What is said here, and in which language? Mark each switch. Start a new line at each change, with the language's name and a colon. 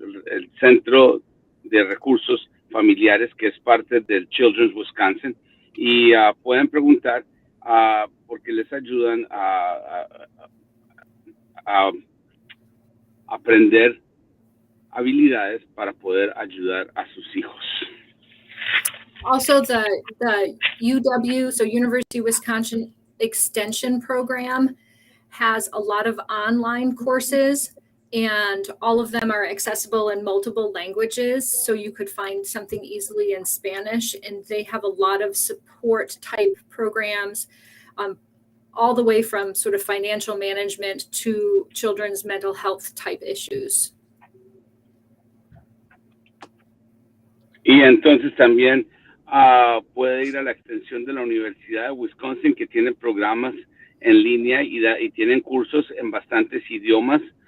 Spanish: el Centro de Recursos Familiares, que es parte del Children's Wisconsin, y pueden preguntar porque les ayudan a aprender habilidades para poder ayudar a sus hijos.
English: Also, the UW, so University of Wisconsin Extension Program, has a lot of online courses, and all of them are accessible in multiple languages. So you could find something easily in Spanish, and they have a lot of support type programs, all the way from sort of financial management to children's mental health type issues.
Spanish: Y entonces también puede ir a la extensión de la Universidad de Wisconsin, que tiene programas en línea y tienen cursos en bastantes idiomas.